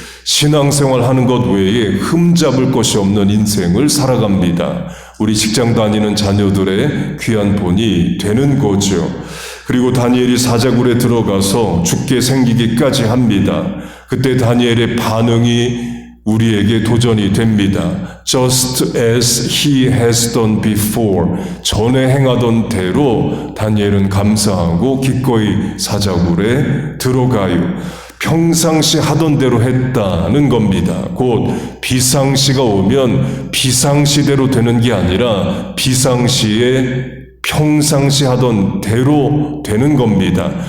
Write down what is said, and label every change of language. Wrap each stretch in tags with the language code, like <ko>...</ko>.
<ko>신앙생활 하는 것 외에 흠잡을 것이 없는 인생을 살아갑니다. 우리 직장 다니는 자녀들의 귀한 본이 되는 거죠. 그리고 다니엘이 사자굴에 들어가서 죽게 생기기까지 합니다. 그때 다니엘의 반응이 우리에게 도전이 됩니다.</ko> <en>Just as he has done before.</en> <ko>전에 행하던 대로 다니엘은 감사하고 기꺼이 사자굴에 들어가요. 평상시 하던 대로 했다는 겁니다. 곧 비상시가 오면 비상시대로 되는 게 아니라 비상시에 평상시 하던 대로 되는 겁니다.</ko>